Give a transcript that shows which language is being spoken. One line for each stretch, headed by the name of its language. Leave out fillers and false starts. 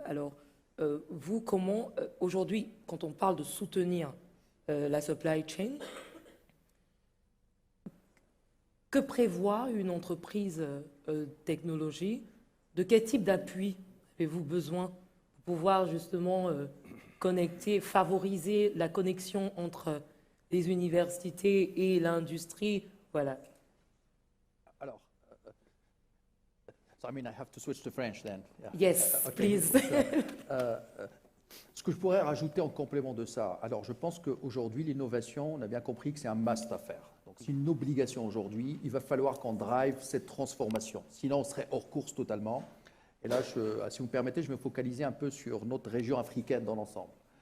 French: Alors, vous, comment, aujourd'hui, quand on parle de soutenir la supply chain, que prévoit une entreprise technologie? De quel type d'appui avez-vous besoin pour pouvoir justement connecter, favoriser la connexion entre les universités et l'industrie? Voilà. Alors,
English: so I mean, I have to switch to French then. Yeah. Yes, Okay. please.
French: Ce que je pourrais rajouter en complément de ça, alors je pense qu'aujourd'hui, l'innovation, on a bien compris que c'est un must à faire. Donc c'est une obligation aujourd'hui, il va falloir qu'on drive cette transformation. Sinon, on serait hors course totalement. Et là, si vous me permettez, je vais me focaliser un peu sur notre région africaine dans l'ensemble.